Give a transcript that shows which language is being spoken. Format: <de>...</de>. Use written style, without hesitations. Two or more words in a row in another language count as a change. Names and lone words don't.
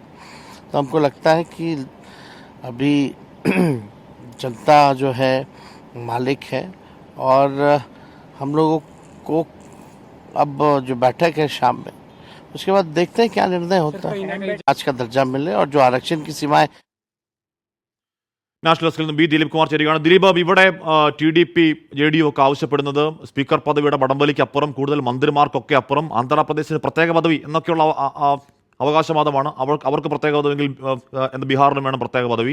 <hi>तो हमको लगता है कि अभी जनता जो है मालिक है और हम लोगों को अब जो बैठक है शाम में, उसके बाद देखते हैं क्या निर्णय होता है. आज का दर्जा मिले और जो आरक्षण की सीमाएं.</hi> <ml>നാഷണൽ ഡെസ്കിൽ നിന്ന് B. ദിലീപ് കുമാർ ചേരുകയാണ്. ദിലീപ്, ഇവിടെ TDP JDU ഒക്കെ ആവശ്യപ്പെടുന്നത് സ്പീക്കർ പദവിയുടെ വടംവലിക്ക് അപ്പുറം, കൂടുതൽ മന്ത്രിമാർക്കൊക്കെ അപ്പുറം ആന്ധ്രാപ്രദേശിന് പ്രത്യേക പദവി എന്നൊക്കെയുള്ള അവകാശവാദമാണ്. അവർക്ക് പ്രത്യേക പദവിയെങ്കിൽ ബീഹാറിനും വേണം പ്രത്യേക പദവി.</ml>